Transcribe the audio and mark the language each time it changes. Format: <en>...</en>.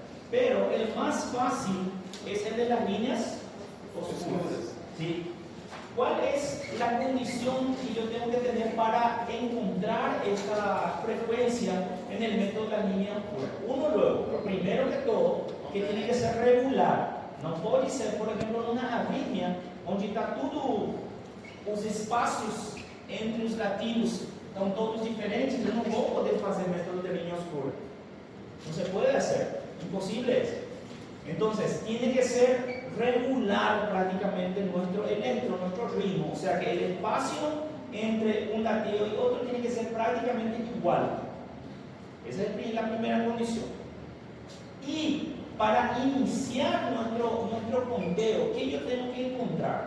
<es>Pero el más fácil es el de las líneas oscuras. ¿Sí? ¿Cuál es la condición que yo tengo que tener para encontrar esta frecuencia en el método de la línea oscura? Uno, luego, primero que todo, que tiene que ser regular.</es> <pt>Não pode ser, por exemplo, numa arritmia, onde está tudo, os espaços entre os latidos estão todos diferentes. Eu não vou poder fazer método de línea oscura.</pt> <es>No se puede hacer, imposible es. Entonces, tiene que ser regular prácticamente nuestro electro, nuestro ritmo. O sea que el espacio entre un latido y otro tiene que ser prácticamente igual. Esa es la primera condición. Y para iniciar nuestro conteo, ¿qué yo tengo que encontrar?</es>